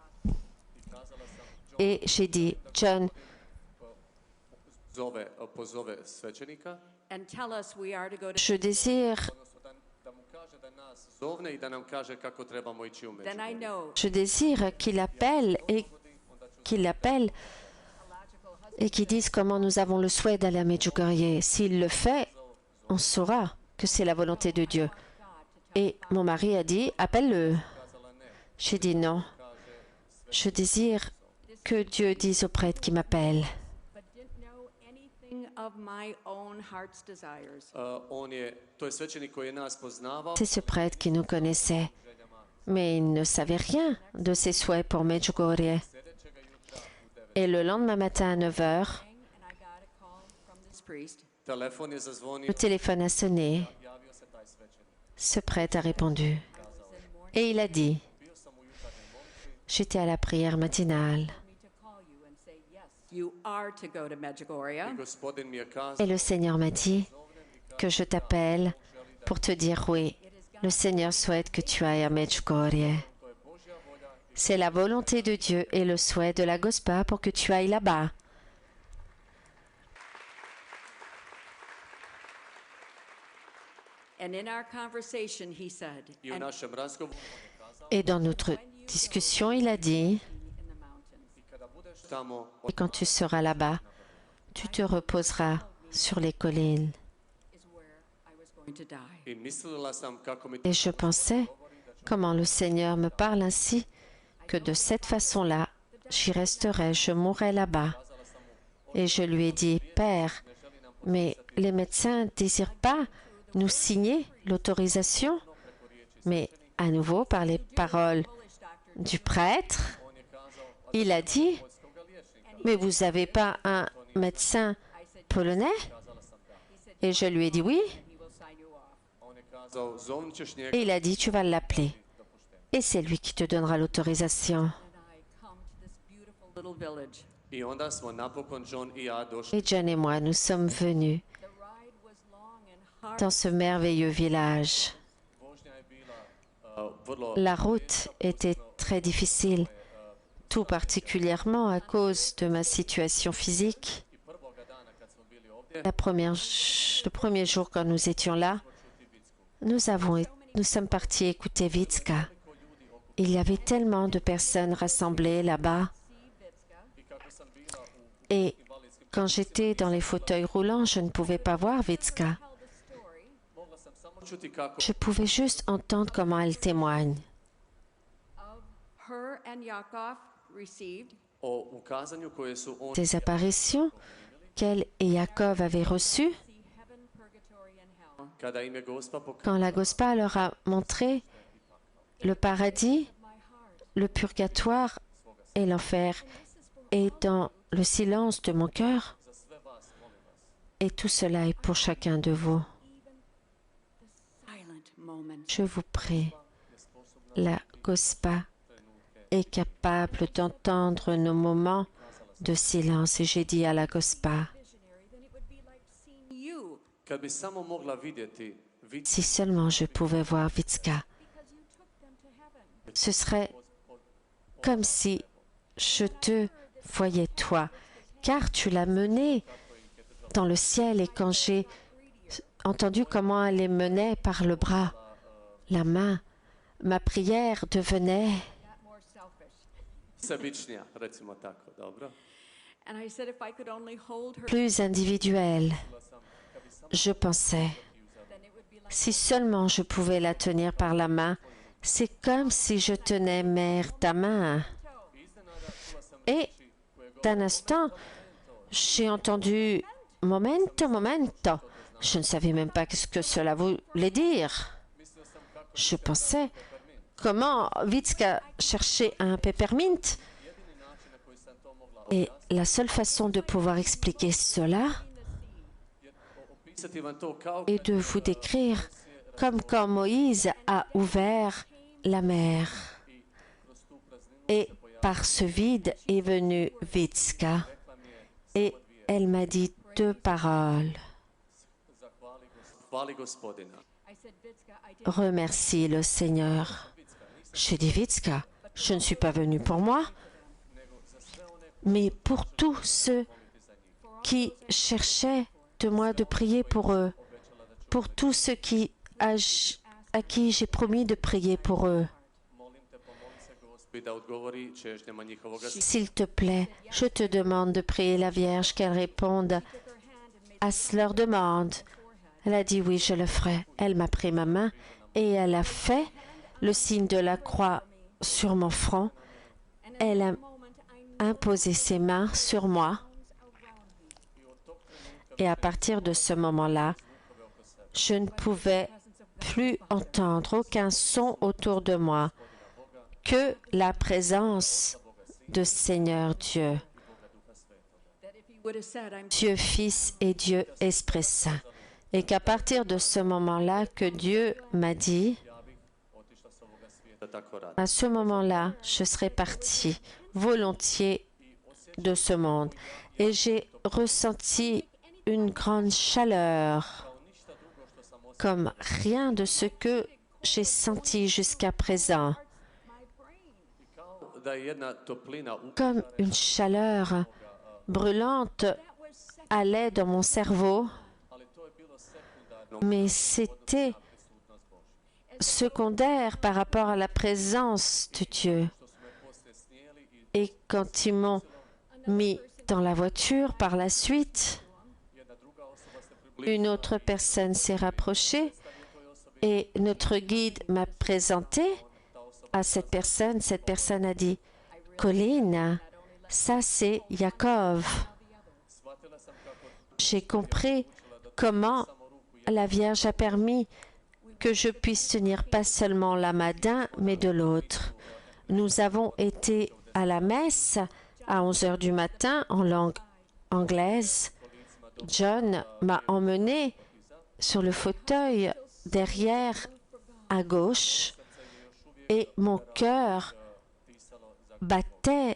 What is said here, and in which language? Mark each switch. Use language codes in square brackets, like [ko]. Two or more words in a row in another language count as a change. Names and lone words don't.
[fr] Et j'ai dit, John, [hr] pozove svećenika, [en] And tell us we are to go to. [fr] je désire, [hr] odnosno da mu kaže da nas zovne i da nam kaže kako trebamo ići u [en] Then I [hr] Međugorje. [en] know [fr] je désire qu'il appelle et qu'il dise comment nous avons le souhait d'aller à Medjugorje. S'il le fait, on saura que c'est la volonté de Dieu. Et mon mari a dit, appelle-le. J'ai dit non. Je désire que Dieu dise au prêtre qui m'appelle. [en] but didn't know anything of my own heart's desires. [hr] To je svećenik koji je nas poznavao. [fr] C'est ce prêtre qui nous connaissait. Mais il ne savait rien de ses souhaits pour Medjugorje. Et le lendemain matin à 9 heures, [en] And I got a call from this priest. [hr] Telefon je zazvonio, [fr] le téléphone a sonné. [hr] javio se taj svećenik. [fr] Ce prêtre a répondu. Et il a dit, [hr] Bio sam u jutarnjoj molitvi, [fr] j'étais à la prière matinale. [en] Me to call you and say yes. You are to go to Medjugorje. [hr] i gospodin mi je kazao, [fr] Et le Seigneur m'a dit que je t'appelle pour te dire oui. Le Seigneur souhaite que tu ailles à Medjugorje. C'est la volonté de Dieu et le souhait de la Gospa pour que tu ailles là-bas. [en] And in our conversation, he said, [hr] i u [en] and [hr] našem razgovoru [fr] Et dans notre discussion, il a dit, [en] in the mountains. [hr] kada budeš tamo, [fr] et quand tu seras là-bas, tu te reposeras sur les collines. [en] Is where I was going to die. [hr] i mislila sam kako mi [fr] Et je pensais comment le Seigneur me parle ainsi, que de cette façon-là, j'y resterai, je mourrai là-bas. Et je lui ai dit, Père, mais les médecins ne désirent pas nous signer l'autorisation. Mais à nouveau, par les paroles du prêtre, il a dit, mais vous n'avez pas un médecin polonais? Et je lui ai dit oui. [en] He will sign you off. [hr] on je kazao, zovnut ćeš njega [fr] Et il a dit, tu vas l'appeler. Et c'est lui qui te donnera l'autorisation. [en] And I come to this beautiful little village. [hr] i onda smo napokon John i ja došli. [fr] Et John et moi, nous sommes venus [en] The ride was long and hard. [fr] dans ce merveilleux village. [hr] Vožnja je bila vrlo [fr] La route était très difficile, tout particulièrement à cause de ma situation physique. [hr] i prvoga dana kad smo bili ovdje, [fr] Le premier jour quand nous étions là, nous sommes partis écouter Vitska. Il y avait tellement de personnes rassemblées là-bas. [hr] i kako sam bila u [fr] Et quand j'étais dans les fauteuils roulants, je ne pouvais pas voir Vitska. [hr] mogla sam samo čuti kako [fr] Je pouvais juste entendre comment elle témoigne. [en] Of her and Yakov received [hr] o ukazanju koje su on [fr] Ces apparitions qu'elle et Jacob avaient reçues, [en] see heaven, purgatory, and hell. [hr] kada im je Gospa pokazala [fr] quand la Gospa leur a montré le paradis, le purgatoire et l'enfer. Et dans le silence de mon cœur. Et tout cela est pour chacun de vous. [en] Silent moments. [fr] Je vous prie, la Gospa est capable d'entendre nos moments de silence. Et j'ai dit à la Gospa, [en] Visionary, then it would be like seeing you [hr] Kad bi samo mogla vidjeti, [fr] si seulement je pouvais voir Vitska, [en] because you took them to heaven. [fr] ce serait comme si je te voyais toi, car tu l'as menée dans le ciel. Et quand j'ai entendu comment elle les menait par le bras, la main, ma prière devenait [en] Got more selfish. [hr] sebičnija, recimo tako, dobro? [en] And I said if I could only hold her, [fr] plus individuelle. Je pensais, [en] then it would be like [fr] si seulement je pouvais la tenir par la main, c'est comme si je tenais, mère, ta main. Et d'un instant, j'ai entendu [it] momento, momento. [fr] Je ne savais même pas ce que cela voulait dire. Je pensais, comment Vitska cherchait un peppermint. Et la seule façon de pouvoir expliquer cela [hr] Opisati vam to kao [fr] est de vous décrire comme quand Moïse a ouvert la mer. Et par ce vide est venue Vitska. Et elle m'a dit deux paroles. [hr] hvali gospodina. [en] I said Vitska, I did [fr] Remercie le Seigneur. J'ai dit, Vitska, je ne suis pas venue pour moi, mais pour tous ceux qui cherchaient de moi de prier pour eux, pour tous ceux à qui j'ai promis de prier pour eux. [hr] Molim te, pomoli se Gospi da odgovori čežnjama njihovoga srca. [fr] S'il te plaît, je te demande de prier la Vierge qu'elle réponde à leur demande. Elle a dit oui, je le ferai. Elle m'a pris ma main et elle a fait le signe de la croix sur mon front. Elle a imposé ses mains sur moi. Et à partir de ce moment-là, je ne pouvais plus entendre aucun son autour de moi que la présence de Seigneur Dieu, [en] that if he would have said I'm [fr] Dieu Fils et Dieu Esprit Saint. Et qu'à partir de ce moment-là que Dieu m'a dit, [hr] Otišla s ovoga svijeta, tako radi. [fr] à ce moment-là, je serais partie volontiers de ce monde. Et j'ai ressenti une grande chaleur, comme rien de ce que j'ai senti jusqu'à présent, [hr] Kao da je jedna toplina [fr] comme une chaleur brûlante allait dans mon cerveau, [hr] ali to je bilo sekundarno. [fr] mais c'était secondaire par rapport à la présence de Dieu. [hr] Što su me poslije snijeli i [fr] Et quand ils m'ont mis dans la voiture par la suite, [hr] jedna druga osoba se približila [fr] une autre personne s'est rapprochée et notre guide m'a présenté à cette personne. Cette personne a dit, Colline, ça c'est Yaakov. [hr] shvatila sam kako [fr] J'ai compris comment la Vierge a permis que je puisse tenir pas seulement la main d'un, mais de l'autre. Nous avons été à la messe à 11 heures du matin en langue anglaise. John m'a emmené sur le fauteuil derrière à gauche et mon cœur battait,